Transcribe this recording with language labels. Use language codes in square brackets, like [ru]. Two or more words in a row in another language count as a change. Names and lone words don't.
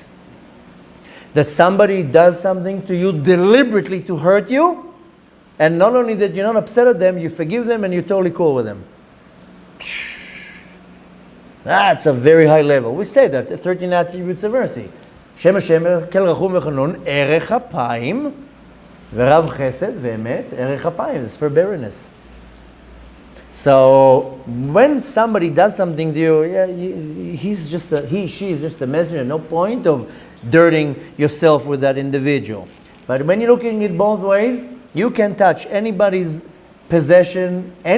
[en] That somebody does something to you deliberately to hurt you, and not only that you're not upset at them, you forgive them and you're totally cool with them. That's a very high level. We say that, the 13 attributes of mercy. [he] שם השם, אל רחום וחנון ארך אפים ורב חסד ואמת ארך אפים, [en] it's forbearance. So when somebody does something to you, she is just a messenger. No point of dirtying yourself with that individual. But when you're looking at both ways, you can touch anybody's possession, anything.